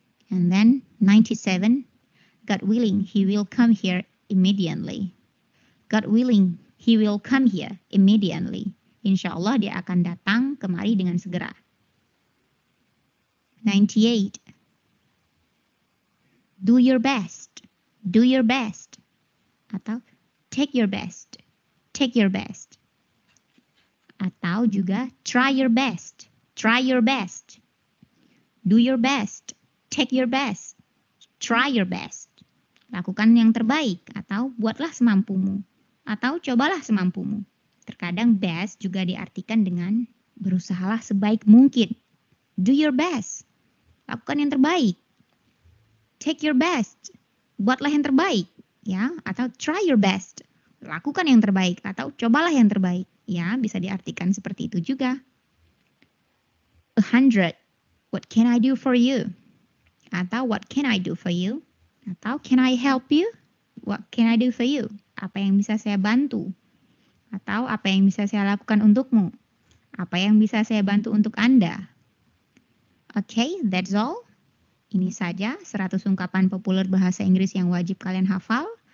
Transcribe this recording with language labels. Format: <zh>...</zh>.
<en>And then 97, God willing, he will come here immediately. God willing, he will come here immediately.</en> <id>Insya Allah dia akan datang kemari dengan segera.</id> <en>98, do your best. Do your best. Atau take your best. Take your best. Atau juga try your best. Try your best. Do your best. Take your best. Try your best.</en> <id>Lakukan yang terbaik atau buatlah semampumu atau cobalah semampumu. Terkadang best juga diartikan dengan berusahalah sebaik mungkin.</id> <en>Do your best.</en> <id>Lakukan yang terbaik.</id> <en>Take your best.</en> <id>Buatlah yang terbaik, ya, atau</id> <en>try your best.</en> <id>Lakukan yang terbaik atau cobalah yang terbaik. Ya, bisa diartikan seperti itu juga.</id> <en>100. What can I do for you? Atau what can I do for you? Atau can I help you? What can I do for you?</en> <id>Apa yang bisa saya bantu? Atau apa yang bisa saya lakukan untukmu? Apa yang bisa saya bantu untuk Anda?</id> <en>Okay, that's all.</en> <id>Ini saja 100 ungkapan populer bahasa Inggris yang wajib kalian hafal.</id>